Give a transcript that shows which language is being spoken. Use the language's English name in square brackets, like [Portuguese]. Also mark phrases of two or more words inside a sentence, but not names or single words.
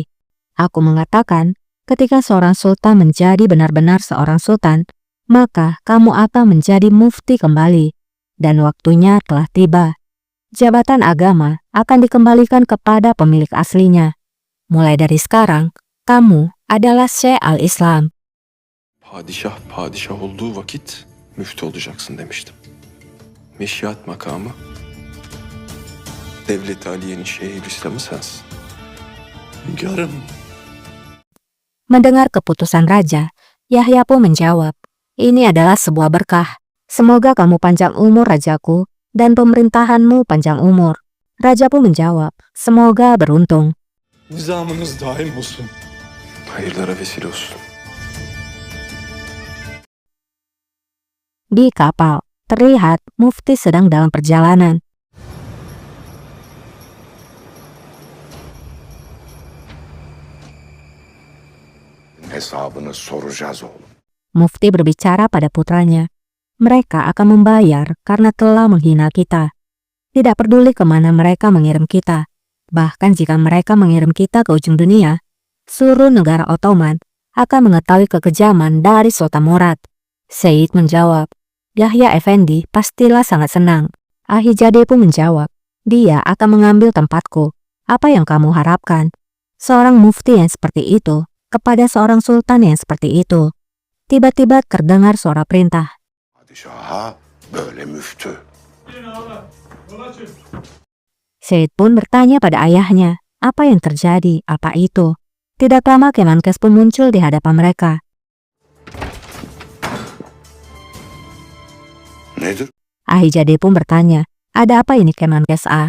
[Indonesian] Aku mengatakan, ketika seorang sultan menjadi benar-benar seorang sultan, maka kamu akan menjadi mufti kembali, dan waktunya telah tiba. Jabatan agama akan dikembalikan kepada pemilik aslinya. Mulai dari sekarang, kamu adalah Syekh al-İslam. [Turkish] Padişah padişah olduğu vakit müftü olacaksın demiştim. Meşihat makamı Devlet-i Aliye'nin Şeyhülislam'ı sensin. Hünkârım. [Indonesian] Mendengar keputusan raja, Yahya pun menjawab, ini adalah sebuah berkah. Semoga kamu panjang umur, Rajaku, dan pemerintahanmu panjang umur. Raja pun menjawab, semoga beruntung. [Turkish] Nizamınız daim olsun. Hayırlara vesile olsun. [Indonesian] Di kapal, terlihat Mufti sedang dalam perjalanan. [Turkish] Hesabını soracağız oğlum. [Indonesian] Mufti berbicara pada putranya. Mereka akan membayar karena telah menghina kita. Tidak peduli kemana mereka mengirim kita. Bahkan jika mereka mengirim kita ke ujung dunia, seluruh negara Ottoman akan mengetahui kekejaman dari Sultan Murad. Said menjawab, Yahya Effendi pastilah sangat senang. Ahijade pun menjawab, dia akan mengambil tempatku. Apa yang kamu harapkan? Seorang mufti yang seperti itu kepada seorang sultan yang seperti itu. Tiba-tiba terdengar suara perintah. [Turkish] Padişaha böyle müftü. [Indonesian] Said pun bertanya pada ayahnya, apa yang terjadi, apa itu? Tidak lama Kemenkes pun muncul di hadapan mereka. [Turkish] Nedir? [Indonesian] Ahijade pun bertanya, ada apa ini Kemenkes A?